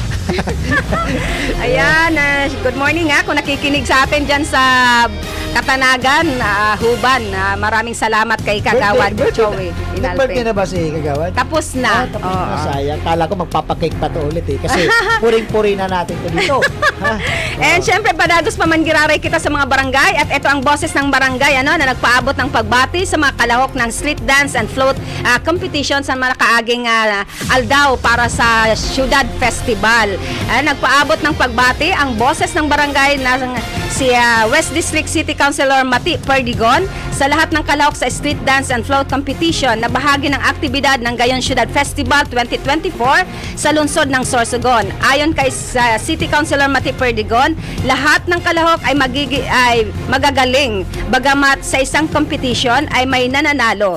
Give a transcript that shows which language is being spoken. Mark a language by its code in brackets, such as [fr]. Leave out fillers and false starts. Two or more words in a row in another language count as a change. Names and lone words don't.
[tl] Ayan, good morning kung nakikinig sa atin dyan sa Katanagan, Huban. Maraming salamat kay Kagawad Joey Nag-birthday Inalpe. na ba si Kagawad? Tapos na. Tapos Oo. na, sayang. Kala ko magpapakake pa to ulit kasi puring-puri na natin to dito. Ha? [bik] And syempre, padagos pa man giraray kita sa mga barangay at ito ang boses ng barangay na nagpaabot ng pagbati sa mga kalahok ng [en] street dance and float competition [bik] sa mga kaaging aldaw para sa Syudad Festival. [tl] Nagpaabot ng pagbati ang boses ng barangay na si West District City Councilor Mati Perdigon sa lahat ng kalahok sa [en] street dance and float competition [tl] na bahagi ng aktibidad ng Gayon Ciudad Festival 2024 sa lungsod ng Sorsogon. Ayon kay City Councilor Mati Perdigon, lahat ng kalahok ay magagaling, bagamat sa isang competition ay may nananalo.